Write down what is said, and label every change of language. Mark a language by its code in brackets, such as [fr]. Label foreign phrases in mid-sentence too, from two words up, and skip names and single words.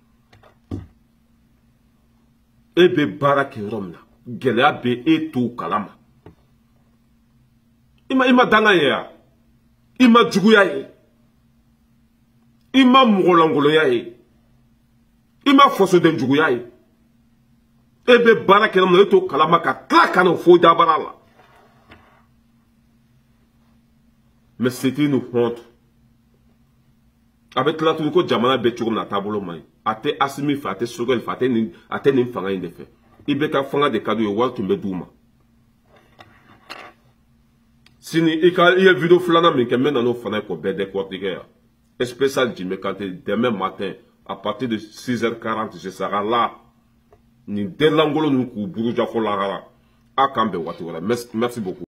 [bm] e bɛ baara kɛ yɔrɔ min na gɛlɛya bɛ e t'o kalama i ma danga ye ya i ma juguya ye i ma mɔgɔlankolonya ye i ma fasoden juguya ye e bɛ baara kɛ yɔrɔ min na e t'o kalama ka tila ka n'o fo dabara la [fr] mais c'est une honte [bm] a bɛ tila tuguni ko jamana bɛ cogo min na a taabolo man ɲi a tɛ Asimi fɛ a tɛ Sogɛl fɛ a tɛ nin fanga in de fɛ i bɛ ka fanga de ka d'u ye wari tun bɛ d'u ma sini i ye video filanan min kɛ n bɛ na n'o fana ye k'o bɛɛ décortiquer yan [fr] spécial Jimé Kanté demain matin à partir de 6h40 je serai là [bm] nin denlankolo ninnu k'u buruja fo lahara a k'an bɛn waati wɛrɛ [fr] merci beaucoup.